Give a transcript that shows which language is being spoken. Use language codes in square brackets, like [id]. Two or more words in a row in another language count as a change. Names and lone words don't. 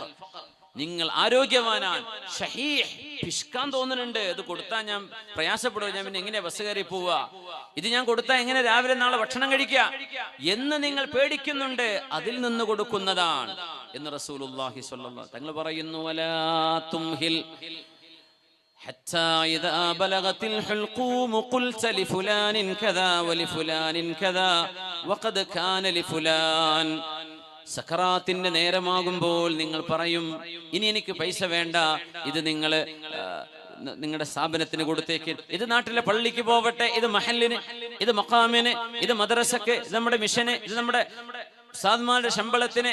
[ml] നിങ്ങൾ ആരോഗ്യവാനാണ്, ഷഹീഹ്, പിഷ്കാൻ തോന്നുന്നുണ്ട്, ഇത് കൊടുത്താൽ ഞാൻ പ്രയാസപ്പെടുക, ഞാൻ പിന്നെ എങ്ങനെ ബസ് കയറി പോവുക, ഇത് ഞാൻ കൊടുത്താൽ എങ്ങനെ രാവിലെ നാളെ ഭക്ഷണം കഴിക്കുക എന്ന് നിങ്ങൾ പേടിക്കുന്നുണ്ട്, അതിൽ നിന്ന് കൊടുക്കുന്നതാണ് എന്ന് [ar] رسول الله صلى الله عليه وسلم [ml] തങ്ങൾ പറയുന്നു. [ar] ولا تمهل حتى إذا بلغت الحلقوم قلت لفلان كذا ولفلان كذا وقد كان لفلان. [ml] സക്കറാത്തിന്റെ നേരമാകുമ്പോൾ നിങ്ങൾ പറയും, ഇനി എനിക്ക് പൈസ വേണ്ട, ഇത് നിങ്ങൾ നിങ്ങളുടെ സ്ഥാപനത്തിന് കൊടുത്തേക്ക്, ഇത് നാട്ടിലെ പള്ളിക്ക് പോവട്ടെ, ഇത് മഹല്ലിന്, ഇത് മഖാമിന്, ഇത് മദ്രസക്ക്, ഇത് നമ്മുടെ മിഷന്, ഇത് നമ്മുടെ ഉസ്താദ്മാരുടെ ശമ്പളത്തിന്.